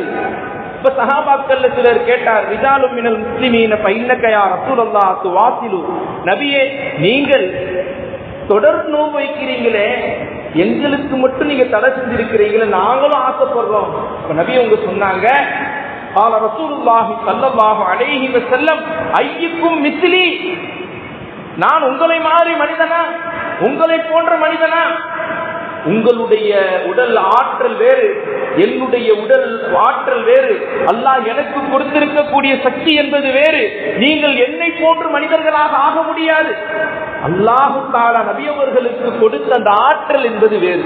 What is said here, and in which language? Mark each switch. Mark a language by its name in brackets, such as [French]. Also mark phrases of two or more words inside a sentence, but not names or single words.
[Tamil] இப்ப சஹாபாக்கள்ல சிலர் கேட்டார், [Arabic] رجال من المسلمين فإنك يا رسول الله تواصل, [Tamil] நபியே நீங்கள் தொடர் நோன்பு வைக்கிறீங்களே, எங்களுக்கு மட்டும் நீங்க தடை செஞ்சிருக்கிறீங்களே, நாங்களும் ஆசைப்படுறோம். இப்ப நபி அவங்க சொன்னாங்க, [Arabic] قال رسول الله صلى الله عليه وسلم أيكم مثلي, [Tamil] நான் உங்களை மாதிரி மனிதனா, உங்களை போன்ற மனிதனா? உங்களுடைய உடல் ஆற்றல் வேறு, என்னுடைய உடல் ஆற்றல் வேறு, அல்லாஹ் எனக்கு கொடுத்திருக்கக்கூடிய சக்தி என்பது வேறு. நீங்கள் என்னை போன்ற மனிதர்களாக ஆக முடியாது. அல்லாஹு தஆலா நபி அவர்களுக்கு கொடுத்த அந்த ஆற்றல் என்பது வேறு.